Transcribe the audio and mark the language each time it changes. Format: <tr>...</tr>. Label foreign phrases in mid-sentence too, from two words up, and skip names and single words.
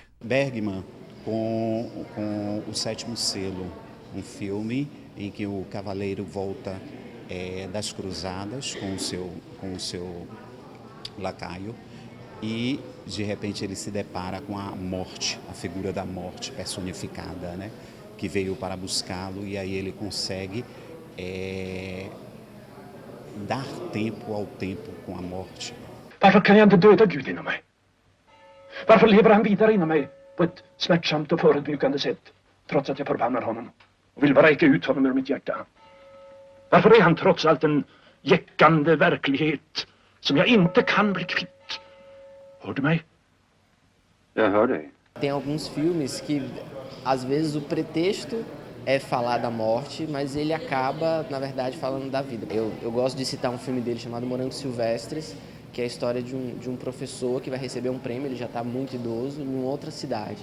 <pt>Bergman, com O Sétimo Selo, um filme em que o cavaleiro volta das cruzadas com o seu lacaio e, de repente, ele se depara com a morte, a figura da morte personificada, né, que veio para buscá-lo, e aí ele consegue dar tempo ao tempo com a morte.</pt> <sv>Varför kan jag inte döda Gud inom mig? Varför lever han vidare inom mig på ett smärtsamt och förödmjukande sätt, trots att jag förbannar honom och vill vräka ut honom ur mitt hjärta? Varför är han trots allt en jäckande verklighet som jag inte kan bli kvitt? Hör du mig? Jag hör dig.</sv> <pt>Tem alguns filmes que, às vezes, o pretexto é falar da morte, mas ele acaba, na verdade, falando da vida. Eu gosto de citar um filme dele chamado Morangos Silvestres, que é a história de um professor que vai receber um prêmio, ele já está muito idoso, em outra cidade.</pt>